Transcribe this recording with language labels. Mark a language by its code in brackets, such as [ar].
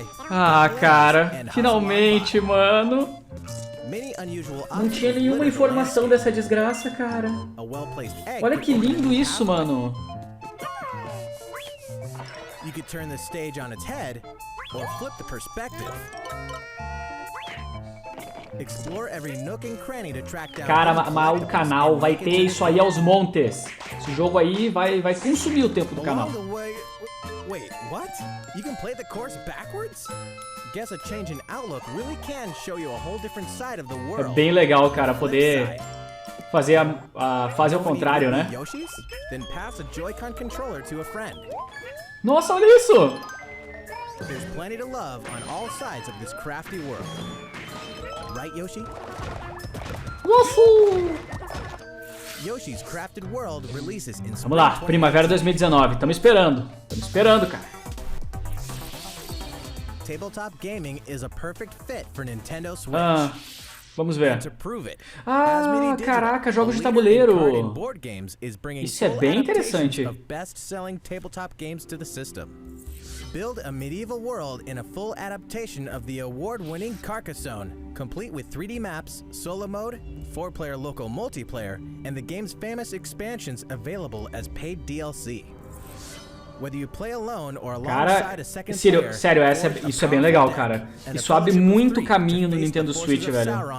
[pt] Ah, cara, finalmente, mano. Não tinha nenhuma informação dessa desgraça, cara. Olha que lindo isso, mano. [en] You could turn the stage on its head or flip the perspective. Explore every nook and cranny to track down. [pt] Cara, mas o canal vai ter isso aí aos montes. Esse jogo aí vai consumir o tempo do canal. [en] Wait, what? You can play the course backwards? Guess a change in outlook really can show you a whole different side of the [pt] É [en] world. [pt] bem legal, cara, poder fazer a fase ao contrário, né? [en] Yoshis? Then pass a Joy-Con controller to a friend. [pt] Nossa, olha isso! [en] There's plenty to love on all sides of this crafty world. Right, Yoshi? Uhul! Yoshi's Crafted World releases in [pt] Vamos lá, primavera 2019. Tamo esperando, cara. [en] Tabletop gaming is a perfect fit for Nintendo Switch. [pt] Vamos ver. [en] To prove it, [pt] Caraca, jogos de tabuleiro. Isso é bem interessante. [en] Best-selling tabletop games to the system. Build a medieval world in a full adaptation of the award-winning Carcassonne, complete with 3D maps, solo mode, 4-player local multiplayer, and the game's famous expansions available as paid DLC. Whether you play alone or alongside a second player, [pt] sério, isso é bem legal, cara. Isso abre muito caminho no Nintendo Switch, velho.